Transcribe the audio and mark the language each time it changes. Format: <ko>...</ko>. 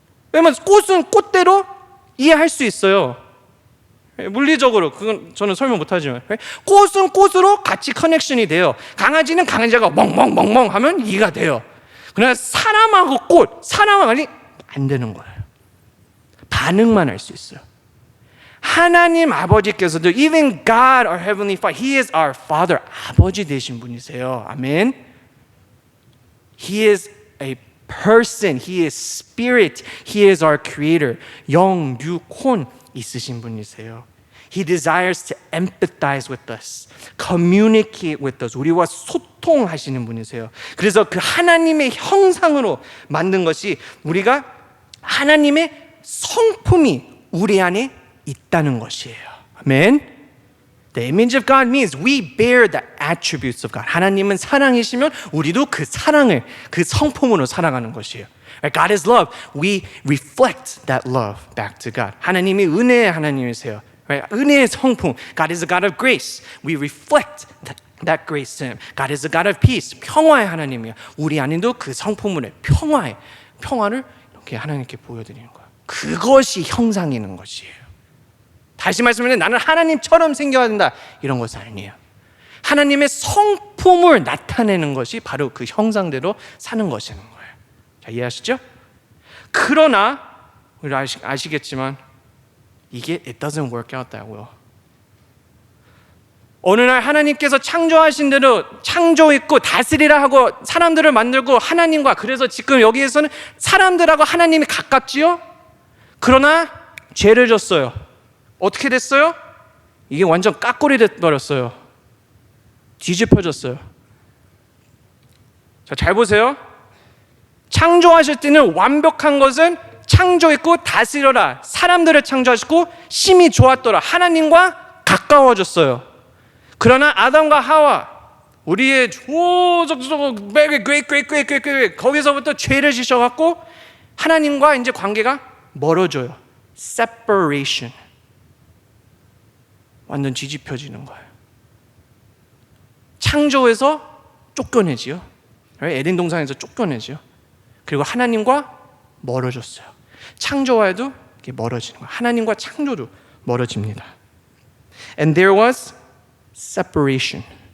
<ko>왜냐면 꽃은 꽃대로 이해할 수 있어요. 물리적으로 그건 저는 설명 못하지만 꽃은 꽃으로 같이 커넥션이 돼요. 강아지는 강아지가 멍멍멍멍 하면 이해가 돼요. 그러나 사람하고 꽃, 사람하고 안 되는 거예요. 반응만 할 수 있어요. 하나님 아버지께서도</ko> <en>even God our heavenly Father, He is our Father,</en> <ko>아버지 되신 분이세요. 아멘.</ko> <en>He is a person, He is Spirit, He is our Creator.</en> <ko>영, 육, 혼 있으신 분이세요.</ko> <en>He desires to empathize with us, communicate with us.</en> <ko>우리와 소통하시는 분이세요. 그래서 그 하나님의 형상으로 만든 것이 우리가 하나님의 성품이 우리 안에 있다는 것이에요. 아멘.</ko> <en>The image of God means we bear the attributes of God.</en> <ko>하나님은 사랑이시면 우리도 그 사랑을 그 성품으로 살아가는 것이에요.</ko> <en>God is love. We reflect that love back to God.</en> <ko>하나님이 은혜의 하나님이세요. 은혜의 성품.</ko> <en>God is a God of grace. We reflect that grace to Him. God is a God of peace.</en> <ko>평화의 하나님이에요. 우리 안에도 그 성품을 평화를 이렇게 하나님께 보여드리는 거예요. 그것이 형상이는 것이에요. 다시 말씀드리면 나는 하나님처럼 생겨야 된다 이런 것은 아니에요. 하나님의 성품을 나타내는 것이 바로 그 형상대로 사는 것이는 거예요. 자, 이해하시죠? 그러나 우리 아시겠지만 이게</ko> <en>it doesn't work out that well.</en> <ko>어느 날 하나님께서 창조하신 대로 창조했고 다스리라 하고 사람들을 만들고 하나님과, 그래서 지금 여기에서는 사람들하고 하나님이 가깝지요? 그러나 죄를 졌어요. 어떻게 됐어요? 이게 완전 깍꼬리 돼버렸어요. 뒤집혀졌어요. 자, 잘 보세요. 창조하실 때는 완벽한 것은 창조했고 다스려라, 사람들을 창조하시고 심히 좋았더라, 하나님과 가까워졌어요. 그러나 아담과 하와, 우리의 거기서부터 죄를 지셔갖고 하나님과 이제 관계가 멀어져요.</ko> <en>Separation.</en> <ko>완전 뒤집혀지는 거예요. 창조에서 쫓겨내지요. 에덴 동산에서 쫓겨내지요. 그리고 하나님과 멀어졌어요. 창조와도 멀어지는 거예요. 하나님과 창조도 멀어집니다.</ko> <en>And there was separation.</en>